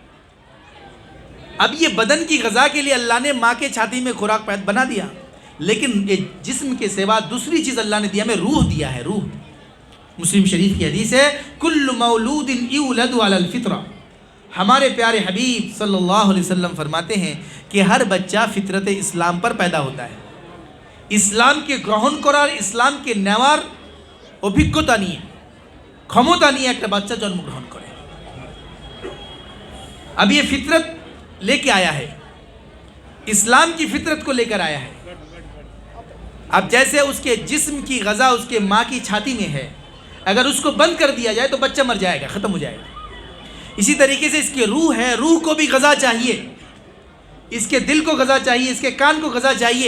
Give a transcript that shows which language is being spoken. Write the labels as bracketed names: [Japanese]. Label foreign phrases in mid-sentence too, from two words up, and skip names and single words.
[Urdu] اب یہ بدن کی غذا کے لیے اللہ نے ماں کے چھاتی میں خوراک بنا دیا, لیکن یہ جسم کے سوا دوسری چیز اللہ نے دیا, ہمیں روح دیا ہے. روح, مسلم شریف کی حدیث ہے [Arabic] کل مولود یولد علی الفطرہ. [Urdu] ہمارے پیارے حبیب صلی اللہ علیہ وسلم فرماتے ہیں کہ ہر بچہ فطرت اسلام پر پیدا ہوتا ہے. اسلام کے [Bangla] গ্রহণ করার, ইসলাম কে নেওয়ার অভিজ্ঞতা নিয়ে, ক্ষমতা নিয়ে একটা বাচ্চা জন্মগ্রহণ করে. [Urdu] اب یہ فطرت لے کے آیا ہے, اسلام کی فطرت کو لے کر آیا ہے. اب جیسے اس کے جسم کی غذا اس کے ماں کی چھاتی میں ہے, اگر اس کو بند کر دیا جائے تو بچہ مر جائے گا, ختم ہو جائے گا. اسی طریقے سے اس کے روح ہے, روح کو بھی غذا چاہیے, اس کے دل کو غذا چاہیے, اس کے کان کو غذا چاہیے.